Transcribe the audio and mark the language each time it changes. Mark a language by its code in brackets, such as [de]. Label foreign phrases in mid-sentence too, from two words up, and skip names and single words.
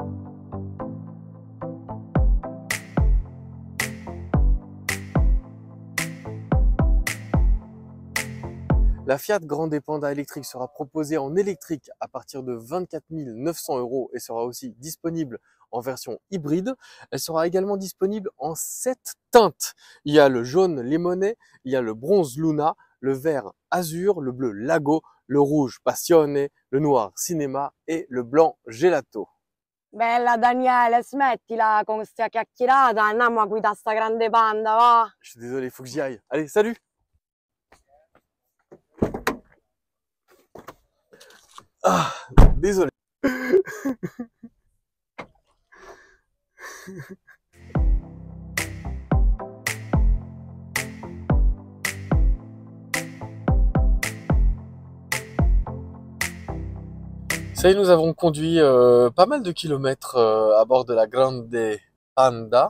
[fr] La Fiat Grande Panda électrique sera proposée en électrique à partir de 24 900 € et sera aussi disponible en version hybride. Elle sera également disponible en 7 teintes. Il y a le jaune Lemonade, il y a le bronze Luna, le vert Azur, le bleu Lago, le rouge Passione, le noir Cinema et le blanc Gelato. [it] Bella Daniele, smettila con questa chiacchierata, andiamo a guidare sta grande Panda, va? [fr] Je suis désolé, il faut que j'y aille. Allez, salut! Ah, désolé. Ça y est, nous avons conduit pas mal de kilomètres à bord de la Grande Panda.